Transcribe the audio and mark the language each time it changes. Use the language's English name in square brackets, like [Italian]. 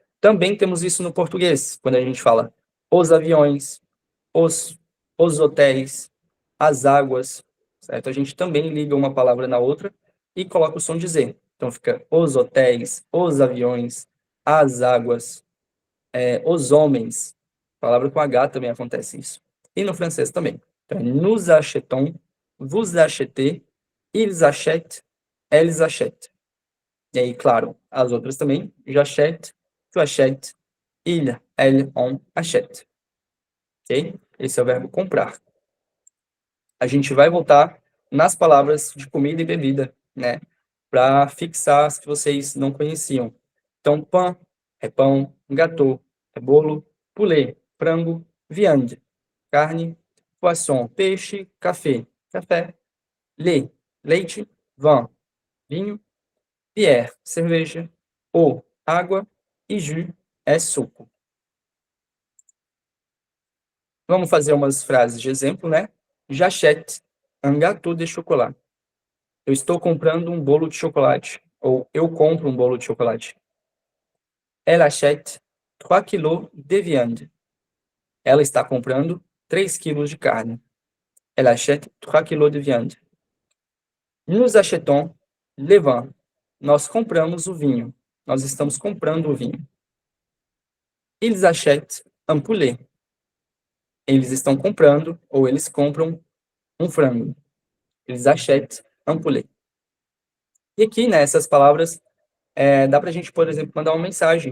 [Portuguese] Também temos isso no português, quando a gente fala os aviões, os hotéis, as águas, certo? A gente também liga uma palavra na outra e coloca o som de Z. Então fica os hotéis, os aviões, as águas, os homens. Palavra com H também acontece isso. E no francês também. [French] Então, nous achetons, vous achetez, ils achètent, elles achètent. [Portuguese] E aí, claro, as outras também. [French] J'achète, tu achètes, il, elle, on achète. [Portuguese] Ok? Esse é o verbo comprar. A gente vai voltar nas palavras de comida e bebida, né? Para fixar as que vocês não conheciam. Então, pain é pão, gâteau é bolo, poulet, frango, viande, carne, poisson, peixe, café, café, lait, leite, vin, vinho, bière, cerveja, eau, água e jus é suco. Vamos fazer umas frases de exemplo, né? [French] J'achète un gâteau de chocolat. [Portuguese] Eu estou comprando um bolo de chocolate. Ou eu compro um bolo de chocolate. [French] Elle achète 3 kilos de viande. [Portuguese] Ela está comprando 3 quilos de carne. [French] Elle achète 3 kilos de viande. Nous achetons le vin. [Portuguese] Nós compramos o vinho. Nós estamos comprando o vinho. [French] Ils achètent un poulet. [Portuguese] Eles estão comprando, ou eles compram, um frango. Eles [French] achètent un poulet. [Portuguese] E aqui, né, essas palavras, dá pra gente, por exemplo, mandar uma mensagem.